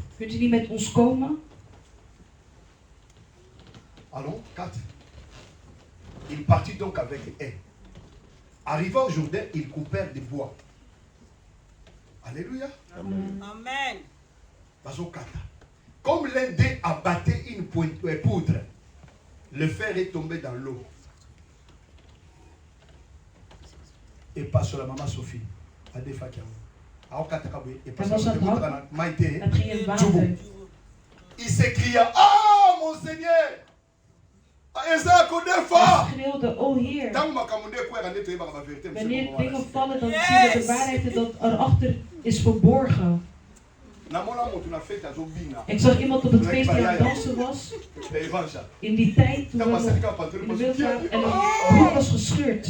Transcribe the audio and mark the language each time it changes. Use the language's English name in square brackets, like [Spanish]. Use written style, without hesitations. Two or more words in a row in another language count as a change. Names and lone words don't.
[Dutch] Kunt u niet met ons komen? [French] Allons, 4. Il partit donc avec eux. Arrivant au Jourdain, ils coupèrent des bois. Alléluia. Amen. Comme l'un d'eux abattait une poudre, le fer est tombé dans l'eau. Et pas sur la maman Sophie. Il s'écria, ah mon Seigneur! [Dutch] Hij schreeuwde, oh Heer. Wanneer dingen vallen, dan zien we de waarheid dat erachter is verborgen. Ik zag iemand op het feest die aan het dansen was. In die tijd toen we nog in de wereld waren en een broek was gescheurd.